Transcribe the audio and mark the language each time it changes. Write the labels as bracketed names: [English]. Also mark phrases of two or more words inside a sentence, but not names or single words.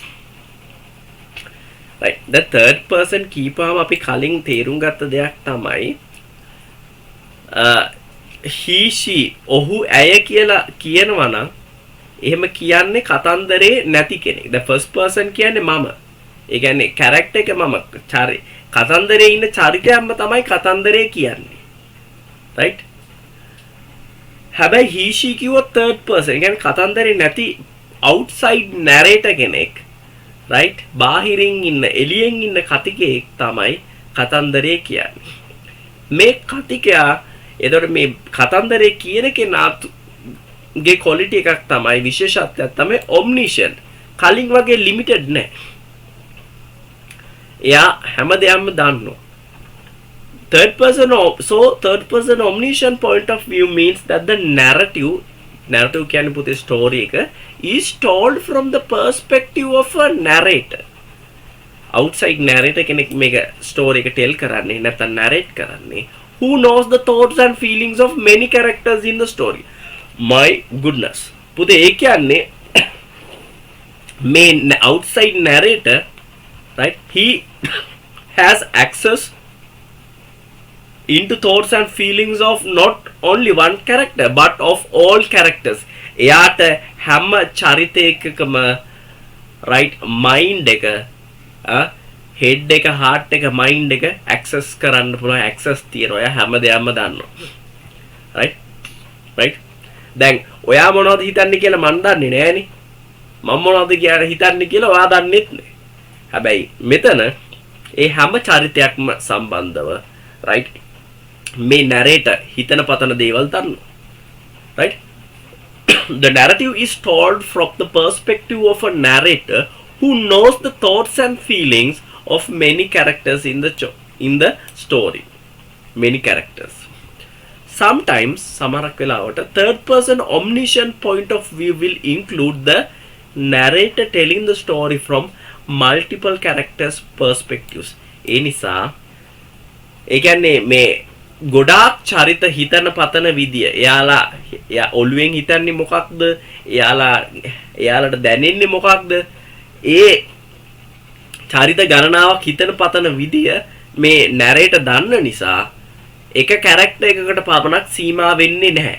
[Sinhala] right [English] the third person [Sinhala] කියපුවාම අපි කලින් තේරුම් ගත්ත දෙයක් තමයි [English] he she [Sinhala] ඔහු ඇය කියලා කියනවා නම් එහෙම කියන්නේ කතන්දරේ නැති කෙනෙක්. [English] the first person [Sinhala] කියන්නේ මම. ඒ කියන්නේ character එක මම කතන්දරේ ඉන්න චරිතයක්ම තමයි කතන්දරේ කියන්නේ. [English] right හැබැයි he she කිව්වොත් third person. [Sinhala] ඒ කියන්නේ කතන්දරේ නැති [English] outside narrator [Sinhala] කෙනෙක්. right බාහිරින් ඉන්න එළියෙන් ඉන්න කතිකයෙක් තමයි කතන්දරේ කියන්නේ. මේ කතිකයා එතකොට මේ කතන්දරේ කියන කෙනාගේ quality එකක් තමයි විශේෂත්වයක් තමයි omniscient. කලින් වගේ limited නැහැ. එයා හැමදේම දන්නවා. [English] third person omniscient point of view means that the narrative [Sinhala] කියන්නේ පුතේ [English] story එක is told from the perspective of a narrator. outside narrator [Sinhala] කෙනෙක් මේක [English] story එක tell [Sinhala] කරන්නේ නැත්නම් [English] narrate කරන්නේ who knows the thoughts and feelings of many characters in the story. my goodness [Sinhala] පුතේ ඒ කියන්නේ [English] main outside narrator right he has access into thoughts and feelings of not only one character but of all characters. [Sinhala] එයාට හැම චරිතයකකම right mind එක head එක heart එක mind එක access කරන්න පුළුවන් access තියෙනවා. එයා හැමදේම දන්නවා. right දැන් ඔයා මොනවද හිතන්නේ කියලා මන් දන්නේ නෑනේ. මම මොනවද කියලා හිතන්නේ කියලා ඔයා දන්නෙත් නෑ. හැබැයි මෙතන ඒ හැම චරිතයක්ම සම්බන්ධව right මේ narrator හිතන පතන දේවල් දන්නවා. [English] right the narrative is told from the perspective of a narrator who knows the thoughts and feelings of many characters in the story. many characters. sometimes [Sinhala] සමහර වෙලාවට [English] third person omniscient point of view will include the narrator telling the story from multiple characters perspectives. [Sinhala] ඒ නිසා ඒ කියන්නේ මේ ගොඩාක් චරිත හිතන පතන විදිය එයා ඔළුවෙන් හිතන්නේ මොකක්ද එයාලට දැනෙන්නේ මොකක්ද ඒ චරිත ගණනාවක් හිතන පතන විදිය මේ නැරේට දන්න නිසා එක කැරක්ටර් එකකට පමණක් සීමා වෙන්නේ නැහැ.